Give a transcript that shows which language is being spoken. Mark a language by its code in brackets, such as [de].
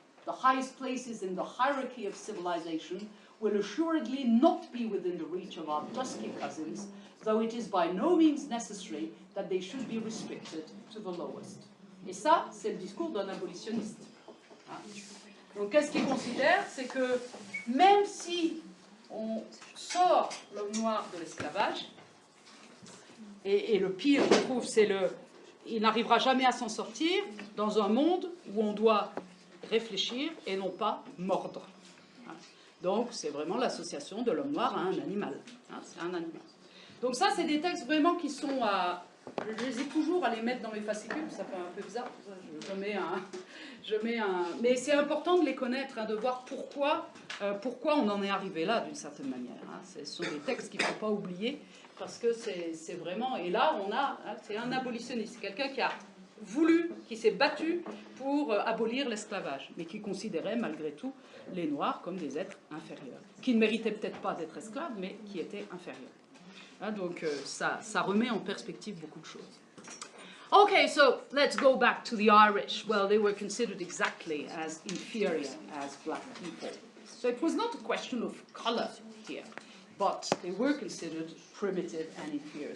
[en] The highest places in the hierarchy of civilization will assuredly not be within the reach of our dusky cousins, though it is by no means necessary that they should be restricted to the lowest. [fr] Et ça, c'est le discours d'un abolitionniste. Donc, qu'est-ce qu'il considère? C'est que même si on sort l'homme noir de l'esclavage, et le pire, je trouve, c'est il n'arrivera jamais à s'en sortir dans un monde où on doit réfléchir et non pas mordre. Donc, c'est vraiment l'association de l'homme noir à un animal. C'est un animal. Donc ça, c'est des textes vraiment qui sont à... J'hésite toujours à les mettre dans mes fascicules, ça fait un peu bizarre, je mets un... Mais c'est important de les connaître, de voir pourquoi on en est arrivé là, d'une certaine manière. Ce sont des textes qu'il ne faut pas oublier, parce que c'est vraiment... Et là, c'est un abolitionniste, quelqu'un qui a voulu, qui s'est battu pour abolir l'esclavage, mais qui considérait malgré tout les Noirs comme des êtres inférieurs, qui ne méritaient peut-être pas d'être esclaves, mais qui étaient inférieurs. Donc ça remet en perspective beaucoup de choses. [en] Okay, so let's go back to the Irish. Well, they were considered exactly as inferior as black people. So it was not a question of color here, but they were considered primitive and inferior.